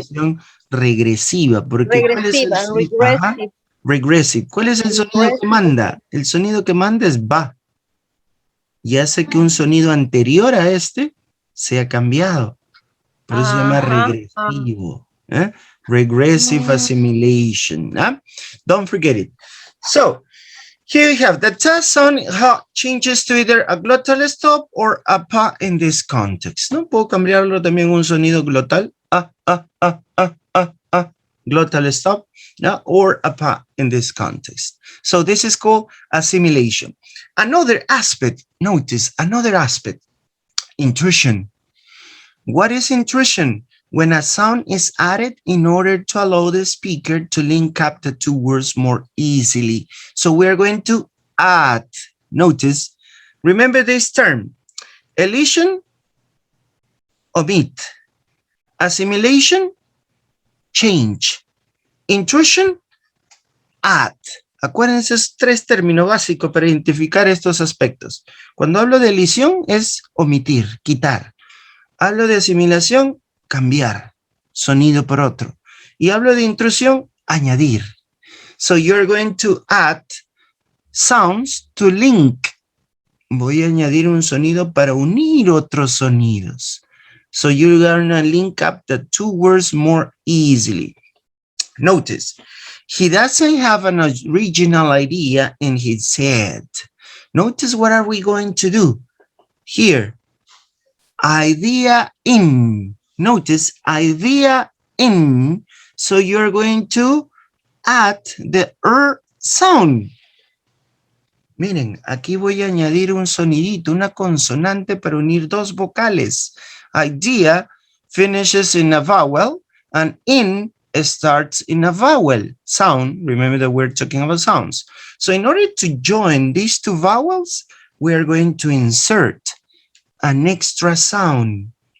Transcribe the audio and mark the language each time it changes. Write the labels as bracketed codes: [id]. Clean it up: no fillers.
[es] asimilación regresiva, porque ¿cuál es el regresiva, sonido? Ajá, [en] regressive, regressive. [es] ¿Cuál es el sonido que manda? El sonido que manda es va y hace que un sonido anterior a este sea cambiado. Por eso se llama regresivo. [en] Regressive assimilation. Don't forget it. So, here you have the test sound changes to either a glottal stop or a pa in this context. [es] ¿No? Puedo cambiarlo también un sonido glotal. [en] Glottal stop. Or a pa in this context. So this is called assimilation. Another aspect, notice another aspect, intrusion. What is intrusion? When a sound is added in order to allow the speaker to link up the two words more easily. So we're going to add, notice, remember this term, elision, omit, assimilation, change, intrusion, add. [es] Acuérdense, es tres términos básicos para identificar estos aspectos. Cuando hablo de elisión es omitir, quitar. Hablo de asimilación, cambiar sonido por otro. Y hablo de intrusión, añadir. [en] So you're going to add sounds to link. [es] Voy a añadir un sonido para unir otros sonidos. [en] So you're going to link up the two words more easily. Notice, he doesn't have an original idea in his head. Notice what are we going to do here? Idea in. Notice idea in. So you're going to add the sound. [es] Miren, aquí voy a añadir un sonidito, una consonante para unir dos vocales. [en] Idea finishes in a vowel and in starts in a vowel sound. Remember that we're talking about sounds. So in order to join these two vowels, we are going to insert an extra sound.